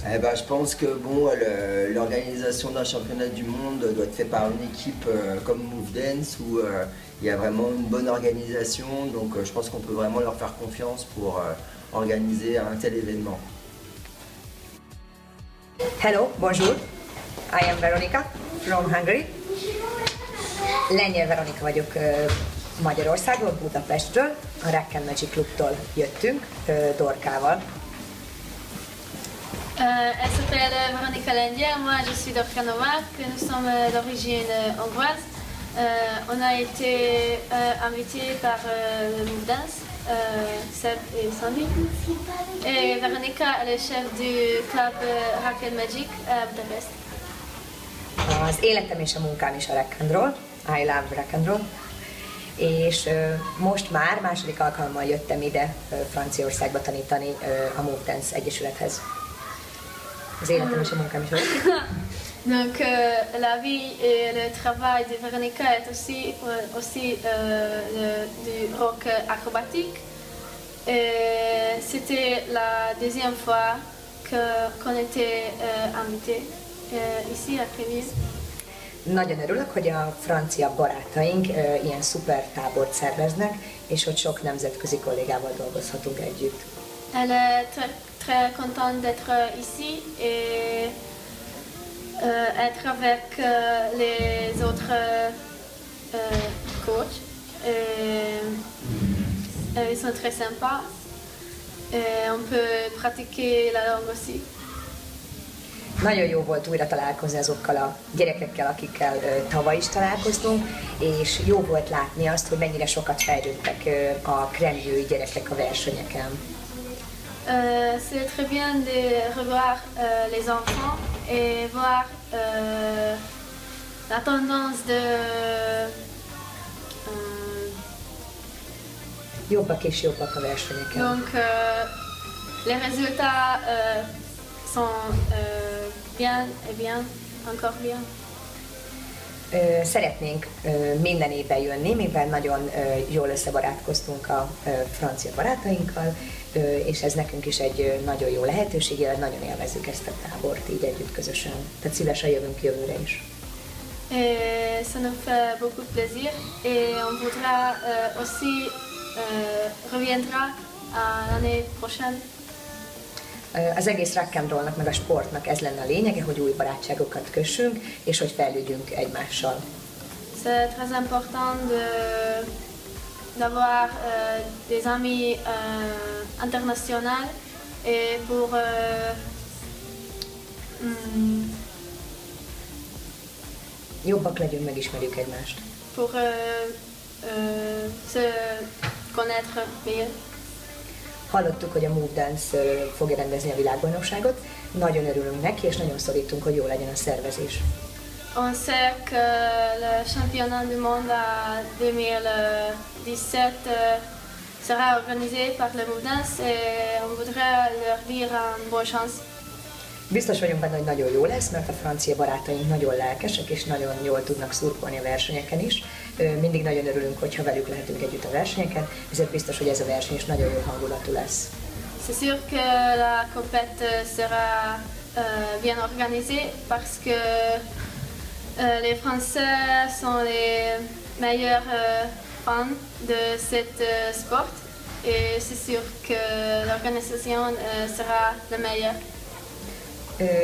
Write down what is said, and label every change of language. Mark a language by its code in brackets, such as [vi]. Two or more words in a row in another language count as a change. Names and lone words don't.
[fr] Je pense que bon, l'organisation d'un championnat du monde doit être faite par une équipe comme Move Dance où il y a vraiment une bonne organisation. Donc je pense qu'on peut vraiment leur faire confiance pour organiser un tel événement. Hello, bonjour. [en] I am Veronika from Hungary. [hu] Lengyel Veronika vagyok Magyarországról, Budapestről. A Rock and Magic Clubtól jöttünk Dorkával. [fr] Elle s'appelle Veronika Lengyel, moi je suis d'Orkanovac, nous sommes d'origine hongroise. On a été invités par le Move Dance, Seb et Sandy. Et Veronika elle est chef du club Rock and Magic à Budapest. [hu] Az életem és a munkám is a rock and roll, [en] I love rock and roll. [hu] És most már második alkalommal jöttem ide Franciaországba tanítani a Move Dance Egyesülethez. Az életem és a munkám is. [fr] Donc la vie et le travail de Veronika est aussi du rock acrobatique. C'était la deuxième fois qu'on était invité ici à Crémier. [hu] Nagyon örülök, hogy a francia barátaink ilyen szuper tábort szerveznek, és hogy sok nemzetközi kollégával dolgozhatunk együtt. [fr] Elle est très contente d'être ici et être avec les autres coachs. Ils sont très sympas et on peut pratiquer la langue aussi. [hu] Nagyon jó volt újra találkozni azokkal a gyerekekkel, akikkel tavaly is találkoztunk, és jó volt látni azt, hogy mennyire sokat fejlődtek a kremlői gyerekek a versenyeken. [fr] C'est très bien de revoir les enfants et voir la tendance de [hu] Jobbak és jobbak a versenyeken. [fr] donc les résultats sont bien et bien, encore bien. [hu] Szeretnénk minden évben jönni, mivel nagyon jól összebarátkoztunk a francia barátainkkal, és ez nekünk is egy nagyon jó lehetőség, nagyon élvezzük ezt a tábort így együtt közösen. Tehát szívesen jövünk jövőre is. [fr] Et ça nous fait beaucoup de plaisir et on voudra aussi reviendra l'année prochaine. [hu] Az egész rock and rollnak, meg a sportnak ez lenne a lényege, hogy új barátságokat kössünk, és hogy fejlődjünk egymással. [fr] C'est très important d'avoir des amis internationaux et pour [hu] Jobbak legyünk, megismerjük egymást. [fr] pour se connaître mieux. [hu] Hallottuk, hogy a Move Dance fogja rendezni a világbajnokságot. Nagyon örülünk neki, és nagyon szorítunk, hogy jó legyen a szervezés. [fr] On sait que le championnat du monde à 2017 sera organisé par le Move Dance et on voudrait leur dire une bonne chance. [hu] Biztos vagyunk benne, hogy nagyon jó lesz, mert a francia barátaink nagyon lelkesek, és nagyon jól tudnak szurkolni a versenyeken is. Mindig nagyon örülünk, hogyha velük lehetünk együtt a versenyeken, ezért biztos, hogy ez a verseny is nagyon jó hangulatú lesz. [fr] C'est sûr que la compète sera bien organisée parce que les Français sont les meilleurs fans de cette sport et c'est sûr que l'organisation sera la meilleure.